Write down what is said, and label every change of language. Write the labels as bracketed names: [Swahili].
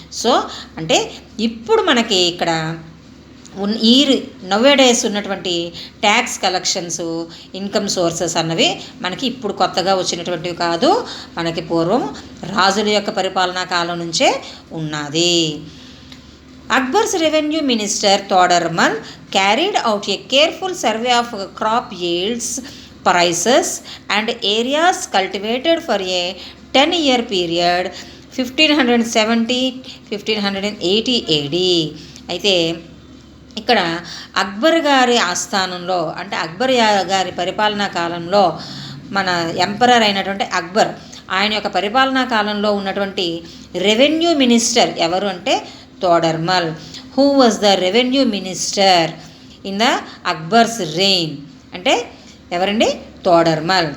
[Telugu] So అంటే ఇప్పుడు మనకి ఇక్కడ ఈ నవ్వేడేస్ ఉన్నటువంటి ట్యాక్స్ కలెక్షన్స్, ఇన్కమ్ సోర్సెస్ అన్నవి మనకి ఇప్పుడు కొత్తగా వచ్చినటువంటివి కాదు, మనకి పూర్వం రాజుల యొక్క పరిపాలనా కాలం నుంచే ఉన్నది. [English] Akbar's revenue minister Todarmal carried out a careful survey of crop yields, prices and areas cultivated for a 10-year period 1570-1580 AD. [Telugu] అయితే ఇక్కడ అక్బర్ గారి ఆస్థానంలో అంటే అక్బర్ గారి పరిపాలనా కాలంలో మన ఎంపరర్ అయినటువంటి అక్బర్ ఆయన యొక్క పరిపాలనా కాలంలో ఉన్నటువంటి రెవెన్యూ మినిస్టర్ ఎవరు అంటే Todarmal. [English] who was the revenue minister in the Akbar's reign [Telugu] అంటే ఎవరండి, [English] Todarmal.